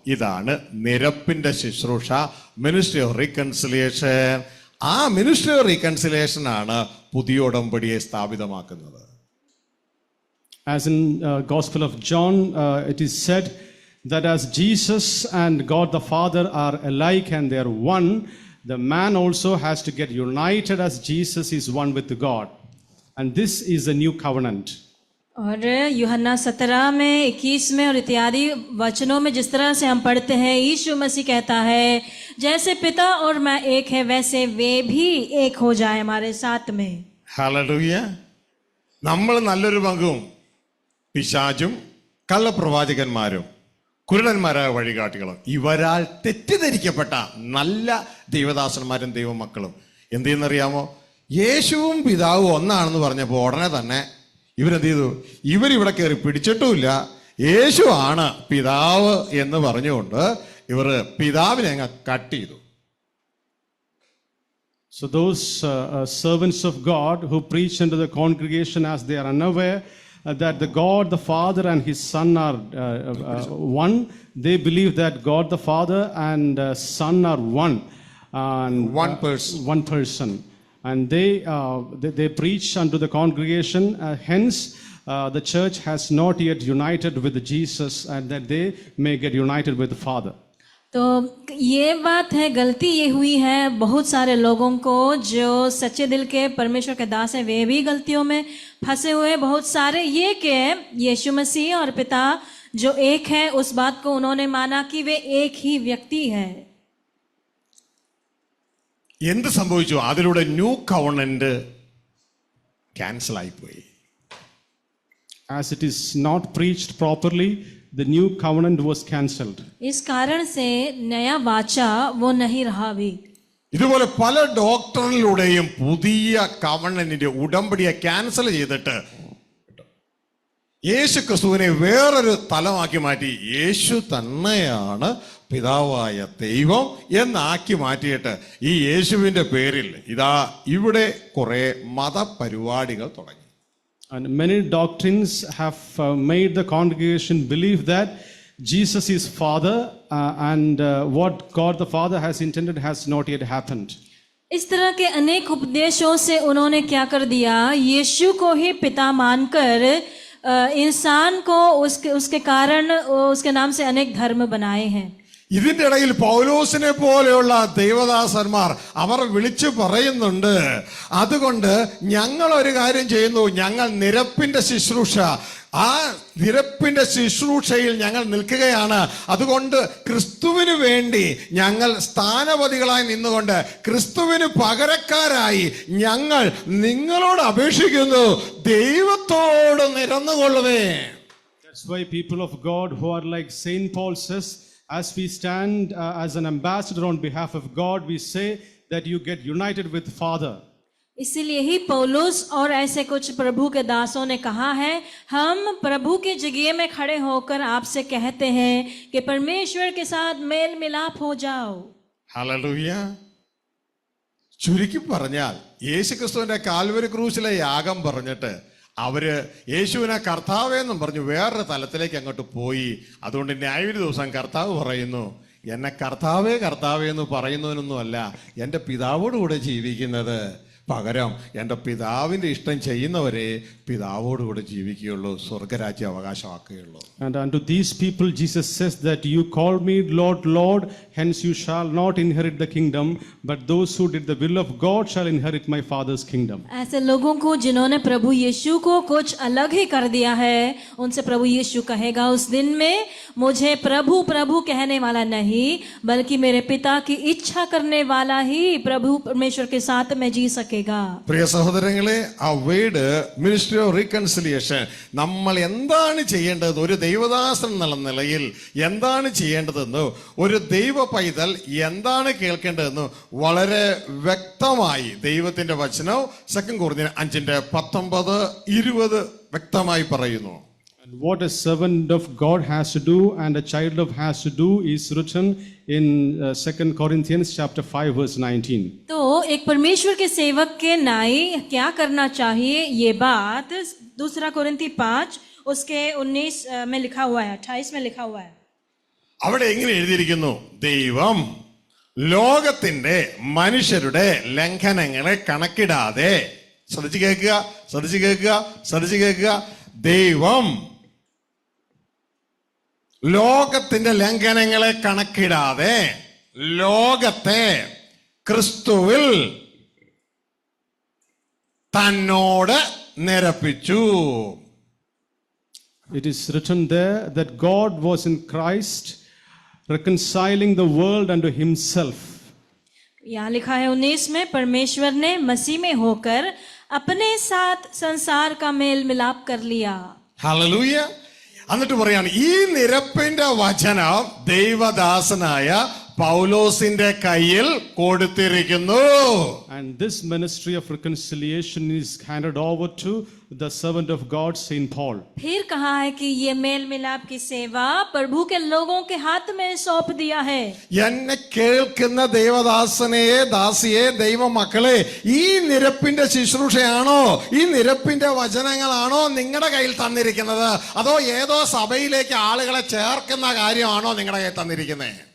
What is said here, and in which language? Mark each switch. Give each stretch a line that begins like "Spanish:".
Malayalam: ഇതാണ് നിരപ്പിന്റെ ശുശ്രൂഷ,
English: Ministry of reconciliation.
Malayalam: ആ
English: ministry of reconciliation
Malayalam: ആണ് പുതിയ ഉടമ്പടിയെ സ്ഥാപിതമാക്കുന്നത്.
English: As in Gospel of John, it is said that as Jesus and God the Father are alike and they are one, the man also has to get united as Jesus is one with God. And this is a new covenant.
Hindi: और यूहन्ना 17 में 21 में और इत्यादि वचनों में जिस तरह से हम पढ़ते हैं, यीशु मसीह कहता है जैसे पिता और मैं एक है वैसे वे भी एक हो जाए हमारे साथ में.
Malayalam: ഹല്ലേലൂയ. നമ്മൾ നല്ലൊരു പങ്കും പിശാചും കള്ളപ്രവാചകന്മാരും കുരുടന്മാരായ വഴികാട്ടികളും ഇവരാൽ തെറ്റിദ്ധരിക്കപ്പെട്ട നല്ല ദൈവദാസന്മാരും ദൈവമക്കളും എന്ത് ചെയ്യുന്നറിയാമോ? യേശുവും പിതാവും ഒന്നാണെന്ന് പറഞ്ഞപ്പോൾ ഉടനെ തന്നെ ഇവരെന്ത് ചെയ്തു? ഇവരിവിടെ കയറി പിടിച്ചിട്ടുമില്ല, യേശു ആണ് പിതാവ് എന്ന് പറഞ്ഞുകൊണ്ട് ഇവർ പിതാവിനെ അങ്ങ് കട്ട് ചെയ്തു.
English: So those servants of God who preach unto the congregation as they are unaware that the God the Father and his Son are one, they believe that God the Father and Son are one, and one person, and they preach unto the congregation. Hence, the church has not yet united with Jesus, and that they may get united with the Father.
Hindi: तो ये बात है, गलती ये हुई है बहुत सारे लोगों को जो सच्चे दिल के परमेश्वर के दास हैं, वे भी गलतियों में फंसे हुए बहुत सारे, ये कि यीशु मसीह और पिता जो एक है उस बात को उन्होंने माना कि वे एक ही व्यक्ति है.
Malayalam: എന്ത് സംഭവിച്ചു? അതിലൂടെ
English: new covenant
Malayalam: ക്യാൻസൽ ആയിപ്പോയി.
English: As it is not preached properly, the new covenant was cancelled.
Hindi: इस कारण से नया वाचा वो नहीं रहा भी.
Malayalam: ഇതുപോലെ പല ഡോക്ടറിലൂടെയും പുതിയ കവണന്റിന്റെ ഉടമ്പടിയെ ക്യാൻസൽ ചെയ്തിട്ട് യേശു ക്രിസ്തുവിനെ വേറൊരു തലമാക്കി മാറ്റി യേശു തന്നെയാണ് പിതാവായ ദൈവം എന്നാക്കി മാറ്റിയിട്ട് ഈ യേശുവിൻ്റെ പേരിൽ ഇതാ ഇവിടെ കുറെ മതപരിപാടികൾ തുടങ്ങി.
English: And many doctrines have made the congregation believe that Jesus is Father and what God the Father has intended has not yet happened.
Hindi: इस तरह के अनेक उपदेशों से उन्होंने क्या कर दिया, यीशु को ही पिता मानकर इंसान को उसके कारण उसके नाम से अनेक धर्म बनाए हैं.
Malayalam: ഇതിന്റെ ഇടയിൽ പൗലോസിനെ പോലെയുള്ള ദൈവദാസന്മാർ അവർ വിളിച്ചു പറയുന്നുണ്ട്, അതുകൊണ്ട് ഞങ്ങൾ ഒരു കാര്യം ചെയ്യുന്നു, ഞങ്ങൾ നിരപ്പിന്റെ ശുശ്രൂഷ, ആ നിരപ്പിന്റെ ശുശ്രൂഷയിൽ ഞങ്ങൾ നിൽക്കുകയാണ്. അതുകൊണ്ട് ക്രിസ്തുവിന് വേണ്ടി ഞങ്ങൾ സ്ഥാനപതികളായി നിന്നുകൊണ്ട് ക്രിസ്തുവിന് പകരക്കാരായി ഞങ്ങൾ നിങ്ങളോട് അപേക്ഷിക്കുന്നു, ദൈവത്തോട് നിരന്നുകൊള്ളുവേ.
English: That's why people of God who are like Saint Paul says, as we stand as an ambassador on behalf of God, we say that you get united with Father.
Hindi: इसीलिए ही पौलुस और ऐसे कुछ प्रभु के दासों ने कहा है, हम प्रभु के जगह में खड़े होकर आपसे कहते हैं कि परमेश्वर के साथ मेल मिलाप हो जाओ.
Malayalam: ഹല്ലേലൂയ. ചുരുക്കി പറഞ്ഞാൽ യേശുക്രിസ്തുവിന്റെ കാൽവരി ക്രൂശിലെ യാഗം പറഞ്ഞിട്ട് അവര് യേശുവിനെ കർത്താവെന്നും പറഞ്ഞു വേറൊരു തലത്തിലേക്ക് അങ്ങോട്ട് പോയി. അതുകൊണ്ട് ന്യായവിധി ദിവസം കർത്താവ് പറയുന്നു, എന്നെ കർത്താവേ കർത്താവേ എന്ന് പറയുന്നതിനൊന്നുമല്ല എൻ്റെ പിതാവോടുകൂടെ ജീവിക്കുന്നത്, പകരം എൻ്റെ പിതാവിൻ്റെ ഇഷ്ടം ചെയ്യുന്നവരെ പിതാവോടുകൂടെ ജീവിക്കുകയുള്ളൂ, സ്വർഗരാജ്യം അവകാശമാക്കുകയുള്ളൂ.
English: And unto these people Jesus says that you call me Lord, Lord, hence you shall not inherit the kingdom, but those who did the will of God shall inherit my Father's kingdom.
Hindi: ऐसे लोगों को जिन्होंने प्रभु यीशु को कुछ अलग ही कर दिया है, उनसे प्रभु यीशु कहेगा उस दिन में, मुझे प्रभु प्रभु कहने वाला नहीं बल्कि मेरे पिता की इच्छा करने वाला ही प्रभु परमेश्वर के साथ में जी सकेगा.
Malayalam: പ്രിയ സഹോദരങ്ങളെ, ആ
English: word ministry of reconciliation
Malayalam: നമ്മൾ എന്താണ് ചെയ്യേണ്ടത്, ഒരു ദൈവദാസൻ എന്നുള്ള നിലയിൽ എന്താണ് ചെയ്യേണ്ടതെന്നോ ഒരു ദൈവ പൈതൽ എന്താണ് കേൾക്കേണ്ടതെന്നോ വളരെ വ്യക്തമായി ദൈവത്തിന്റെ വചനം 2 കൊരിന്ത്യർ 5:19-20 വ്യക്തമായി പറയുന്നു.
English: And what a servant of God has to do and a child of has to do is written in 2 Corinthians chapter 5 verse 19.
Hindi: तो एक परमेश्वर के सेवक के नाई क्या करना चाहिए, ये बात 2 कोरिन्थी 5 उसके 19 में लिखा हुआ है, 28 में लिखा हुआ है.
Malayalam: അവിടെ എങ്ങനെ എഴുതിയിരിക്കുന്നു, ദൈവം ലോകത്തിന്റെ മനുഷ്യരുടെ ലംഘനങ്ങളെ കണക്കിടാതെ, ശ്രദ്ധിച്ചു കേൾക്കുക, ദൈവം ലോകത്തിന്റെ ലംഘനങ്ങളെ കണക്കിടാതെ ലോകത്തെ ക്രിസ്തുവിൽ തന്നോട് നിരപ്പിച്ചു.
English: It is written there that God was in Christ reconciling the world unto himself.
Hindi: यहाँ लिखा है 19 में, परमेश्वर ने मसीह में होकर अपने साथ संसार का मेल मिलाप कर लिया.
Malayalam: ഹല്ലേലൂയ. എന്നിട്ട് പറയാണ്, ഈ നിരപ്പിന്റെ വചനം ദൈവദാസനായ പൗലോസിന്റെ കയ്യിൽ കൊടുത്തിരിക്കുന്നു.
English: And this ministry of reconciliation is handed over to the servant of God, Saint Paul.
Hindi: फिर कहा है कि ये मेल मिलाप की सेवा प्रभु के लोगों के हाथ में सौंप दिया है.
Malayalam: എന്നെ കേൾക്കുന്ന ദൈവദാസനെ, ദാസിയെ, ദൈവമക്കളെ, ഈ നിരപ്പിന്റെ ശുശ്രൂഷയാണോ, ഈ നിരപ്പിന്റെ വചനങ്ങളാണോ നിങ്ങളുടെ കയ്യിൽ തന്നിരിക്കുന്നത്, അതോ ഏതോ സഭയിലേക്ക് ആളുകളെ ചേർക്കുന്ന കാര്യമാണോ നിങ്ങളുടെ കയ്യിൽ തന്നിരിക്കുന്നത്?